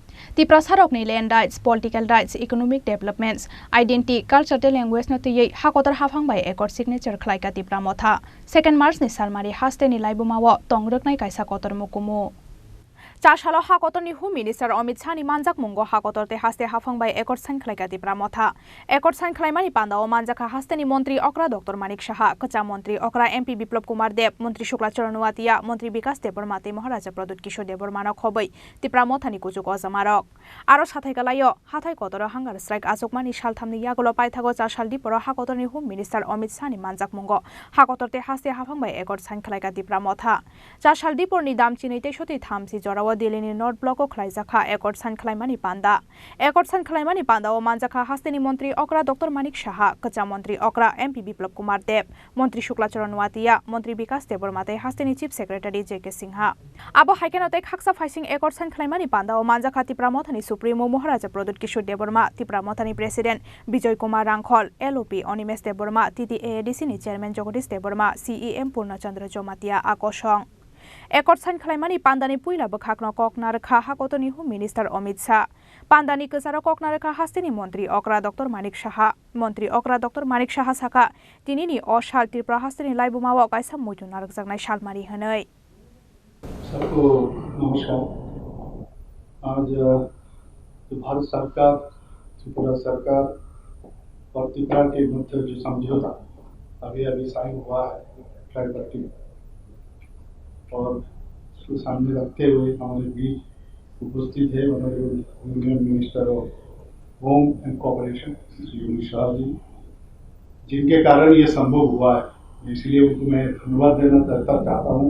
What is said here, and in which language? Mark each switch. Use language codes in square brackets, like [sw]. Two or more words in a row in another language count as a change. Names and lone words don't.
[trp] त्रिपुरा सारकनि [en] land rights political rights economic developments identity culture language [trp] नतुयै हाकोतर हाफांबाय [en] accord signature [trp] खलायका त्रिपुरा मथा 2 मार्च नि सालमारि हास्तेनि लाइबुमाव तंग्रकनाय कायसा कतर मुकुमु चाशालो हाकोतरनि [en] home minister [trp] अमित शाहनि मानजाक मुंगो हाकोतरते हास्ते हाफांबाय [en] accord sign [trp] खलायका त्रिपुरा मथा [en] accord sign [trp] खलायमानि पांदाओ मानजाका हास्तेनि मंत्री अक्रा डॉक्टर मानिक शाह कच्चा मंत्री अक्रा एमपी बिप्लब कुमार देव मंत्री शुक्ला चरण वातिया मंत्री विकास देबरमाते महाराजा प्रदुत किशोर देबरमानो खबै त्रिपुरा मथानि कुजुक अजमारक आरो साथाय गलायो हाथाय कतर [en] hunger strike [trp] आजकमानि सालथामनि यागलो पाइथागो चाशाल दिपर हाकोतरनि [en] home minister [trp] अमित शाहनि मानजाक मुंगो हाकोतरते हास्ते हाफांबाय [en] accord sign [trp] खलायका त्रिपुरा मथा चाशाल दिपरनि दामचिनै 63 जराव दिल्लीनि नर्थ ब्लक खलायजाखा [en] accord sign [trp] खलायमानि पांदा [en] accord sign [trp] खलायमानि पांदाओ मानजाखा हास्तेनि मंत्री अक्रा डॉक्टर मानिक शाह कच्चा मंत्री अक्रा एमपी बिप्लब कुमार देव मंत्री शुक्ला चरण वातिया मंत्री विकास देबरमाते हास्तेनि [en] chief secretary [trp] जेके सिंहा आबो हाइकेनते खाक्सा फाइसिंग [en] accord sign [trp] खलायमानि पांदाओ मानजाखा त्रिपुरा मथानि सुप्रीमो महाराजा प्रदुत किशोर देबरमा त्रिपुरा मथानि प्रेसिडेंट विजय कुमार रांखल एलओपी अनिमेश देबरमा टीटीएएडीसी नि चेयरमैन जगदीश देबरमा सीईएम पूर्णचंद्र जमातिया आकर्षण [en] accord sign [trp] खलायमानि पांदानि पुइला बखाकन ककनारखा हाकोतरनि [en] home minister [trp] अमित शाह पांदानि गोजार ककनारखा हास्तेनि मंत्री अक्रा डॉक्टर मानिक शाह मंत्री अक्रा डॉक्टर मानिक शाह साखा दिनैनि असाल त्रिपुरा हास्तेनि लाइबुमाव कायसा मुजु नारकजाकनाय सालमारि हनै [hi] सबको नमस्कार। आज भारत सरकार त्रिपुरा सरकार और त्रिपुरा के मध्य जो समझौता अभी साइन हुआ है ट्राइपार्टिट और उसको सामने रखते हुए हमारे बीच उपस्थित है [en] honourable union minister of home and corporation [hi] श्री अमित शाह जी, जिनके कारण ये संभव हुआ है, इसलिए उनको मैं धन्यवाद देना चाहता हूँ।